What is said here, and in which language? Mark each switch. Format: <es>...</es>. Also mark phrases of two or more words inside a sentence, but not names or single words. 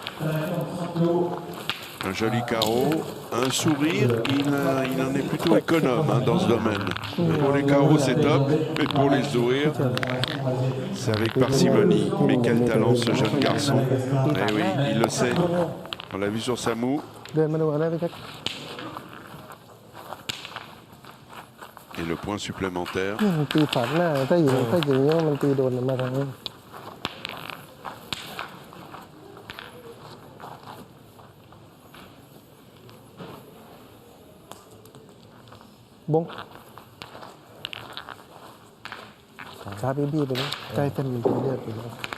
<fr>Un joli carreau, un sourire, il en est plutôt économe, hein, dans ce domaine. Pour les carreaux, c'est top, mais pour les sourires, c'est avec parcimonie. Mais quel talent, ce jeune garçon. Eh oui, il le sait. On l'a vu sur sa moue.</fr> <th>เดินมาดูอะไรพี่แจ็ค</th> <fr>Et le point supplémentaire.</fr> <th>มันตีฝันหน้าถ้าอย่างนี้มันตีโดนมาทางนี้ บงช้าบี้ไปเลยใกล้เส้นมันเป็นเลือดไปแล้ว</th>